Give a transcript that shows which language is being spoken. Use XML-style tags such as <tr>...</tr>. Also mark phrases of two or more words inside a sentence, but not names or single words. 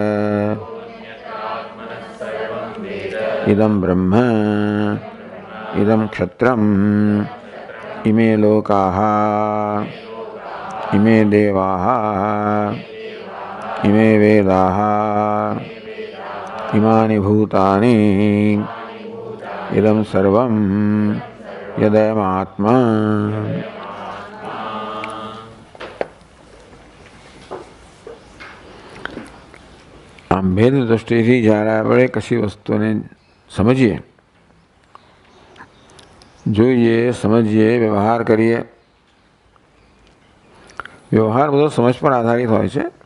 <sa>इदं ब्रह्म इदं क्षत्रम् इमे लोकाः इमे देवाः इमे वेदाः इमानि भूतानि इदं सर्वं यदयमात्मा।</sa> <gu>આમ ભેદ દૃષ્ટિથી જ્યારે આપણે કશી વસ્તુને સમજીએ, જોઈએ, સમજીએ, વ્યવહાર કરીએ, વ્યવહાર બધો સમજ પર આધારિત હોય છે.</gu>